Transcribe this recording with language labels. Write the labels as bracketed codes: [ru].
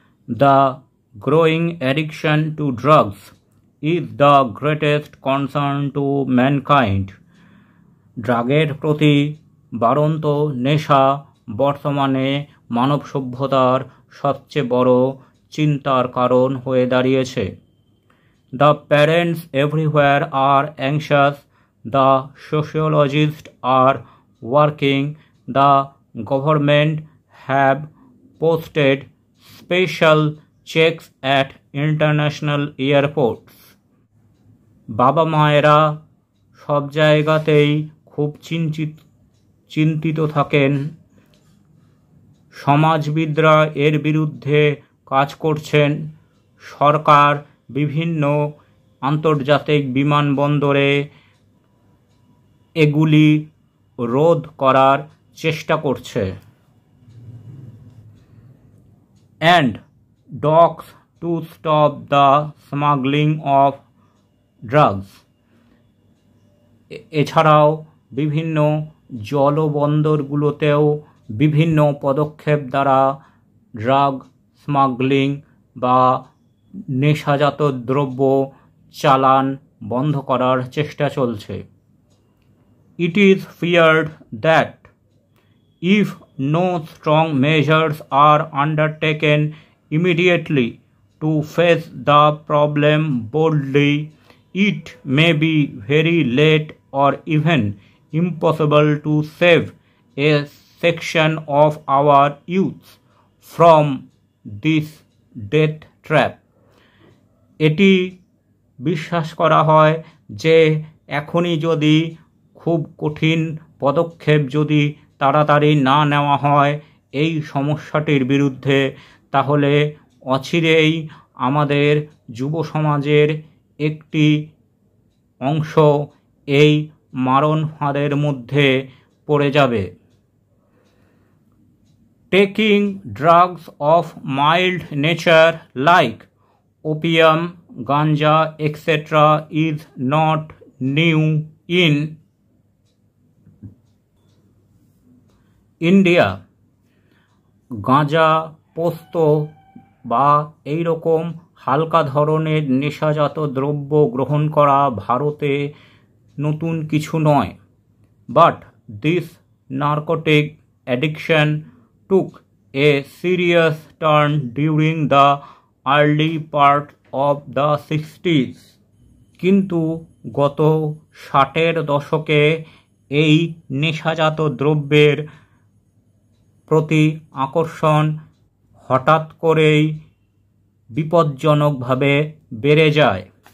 [en] The growing addiction to drugs is the greatest concern to mankind. [bn] ড্রাগের প্রতি বাড়ন্ত নেশা বর্তমানে মানব সভ্যতার সবচেয়ে বড় চিন্তার কারণ হয়ে দাঁড়িয়েছে। [en] The parents everywhere are anxious, the sociologists are working, the government have posted special checks at international airports. [bn] বাবা মায়েরা সব জায়গাতেই খুব চিন্তিত থাকেন। সমাজবিদরা এর বিরুদ্ধে কাজ করছেন। সরকার বিভিন্ন আন্তর্জাতিক বিমানবন্দরে এগুলি রোধ করার চেষ্টা করছে। [en] And dogs to stop the smuggling of drugs. [bn] এছাড়াও বিভিন্ন জলবন্দরগুলোতেও বিভিন্ন পদক্ষেপ দ্বারা ড্রাগ স্মাগলিং বা নেশাজাত দ্রব্য চালান বন্ধ করার চেষ্টা চলছে। [en] It is feared that if no strong measures are undertaken immediately to face the problem boldly, it may be very late or even impossible to save a section of our youth from this death trap. [bn] এটি বিশ্বাস করা হয় যে এখনই যদি খুব কঠিন পদক্ষেপ যদি তাড়াতাড়ি না নেওয়া হয় এই সমস্যাটির বিরুদ্ধে, তাহলে অচিরেই আমাদের যুব সমাজের একটি অংশ এই মারণ ফাঁদের মধ্যে পড়ে যাবে। [en] Taking drugs of mild nature like opium, ganja, etc. is not new in India. [bn] গাঁজা, পোস্ত বা এই রকম হালকা ধরনের নেশাজাত দ্রব্য গ্রহণ করা ভারতে নতুন কিছু নয়। [en] But this narcotic addiction took a serious turn during the early part of the 60s. [bn] কিন্তু গত 60-এর দশকে এই নেশাজাত দ্রব্যের প্রতি আকর্ষণ হঠাৎ করেই বিপজ্জনকভাবে বেড়ে যায়।